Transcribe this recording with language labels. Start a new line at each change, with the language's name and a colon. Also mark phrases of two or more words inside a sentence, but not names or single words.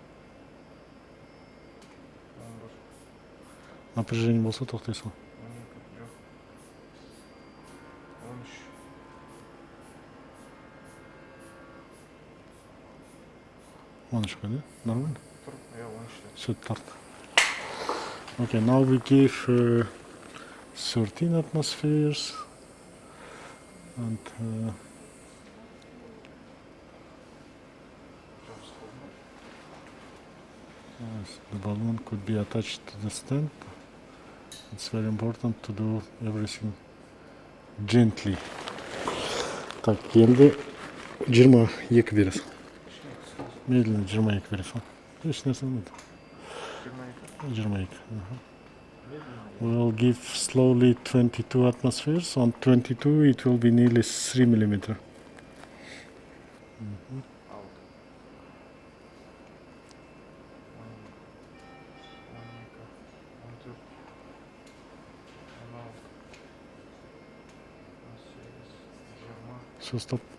Kazakh: Напряжение болса тоқтай сал.
Russian: 13, да? Нормально?
Kazakh: Все, тарт.
English: Okay, now we give 13 atmospheres. And yes, the balloon could be attached to the stand. It's very important to do everything gently.
Kazakh: Так, енді 22 бересің. Медленно 22 бересің. Еш нәрсе болмайды. 22.
English: We'll give slowly 22 atmospheres. On 22 it will be nearly 3 millimeter. So stop.